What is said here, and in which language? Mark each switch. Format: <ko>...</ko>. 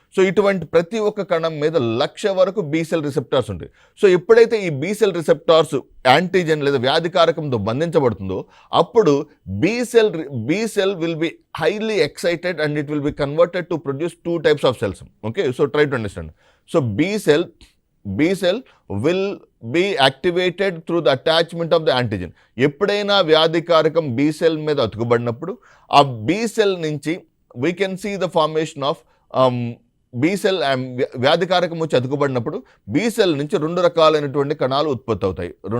<te>So ఇటువంటి ప్రతి ఒక్క కణం మీద 1,00,000 వరకు బి సెల్ రిసెప్టార్స్ ఉంటాయి. సో ఎప్పుడైతే ఈ బి సెల్ రిసెప్టార్స్ యాంటీజెన్ లేదా వ్యాధికారకంతో బంధించబడుతుందో అప్పుడు</te> <en>B cell will be highly excited and it will be converted to produce 2 types of cells. Okay, so try to understand. So B cell will be activated through the attachment of the antigen.</en> <te>ఎప్పుడైనా వ్యాధికారకం B cell మీద అతుకుబడినప్పుడు ఆ B cell నుంచి</te> <en>we can see the formation of B cell.</en> <te>వ్యాధికారకం వచ్చి అతుకుబడినప్పుడు B cell నుంచి 2 రకాలైనటువంటి కణాలు ఉత్పత్తి అవుతాయి.</te>